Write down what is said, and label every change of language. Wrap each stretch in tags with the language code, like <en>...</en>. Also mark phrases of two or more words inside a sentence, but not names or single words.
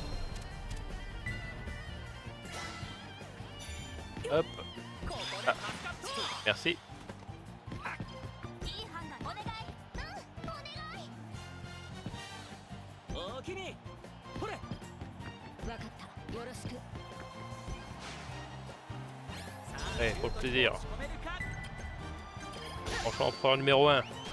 <fr>Hop,</fr> <ja>ここで助かった。</ja> <fr>merci.</fr> <ja>いい判断。お願い。お願い。おおきに。ほれ。わかった。よろしく。</ja> <fr>Ouais, pour le plaisir.</fr> <ja>仕込めるか。</ja> <fr>Franchement, empereur numéro 1.</fr>